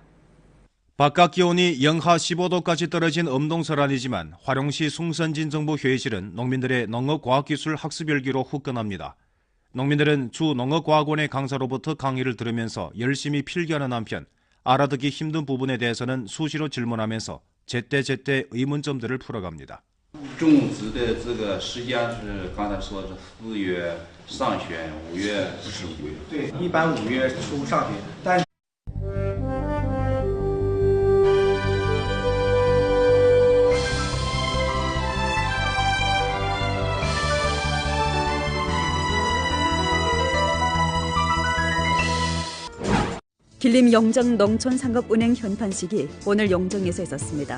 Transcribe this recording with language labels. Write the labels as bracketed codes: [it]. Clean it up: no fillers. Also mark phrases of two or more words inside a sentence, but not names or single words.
[ko] 바깥 기온이 영하 15도까지 떨어진 엄동설안이지만 화룡시 숭선진 정부회의실은 농민들의 농업과학기술 학습 열기로 후끈합니다. 농민들은 주 농업과학원의 강사로부터 강의를 들으면서 열심히 필기하는 한편 알아듣기 힘든 부분에 대해서는 수시로 질문하면서 제때제때 의문점들을 풀어갑니다. [zh] 种植的这个时间是刚才说是4月上旬，5月不是5月。对，一般5月初上旬，但 [ko] 길림 영정농촌상업은행 현판식이 오늘 영정에서 있었습니다.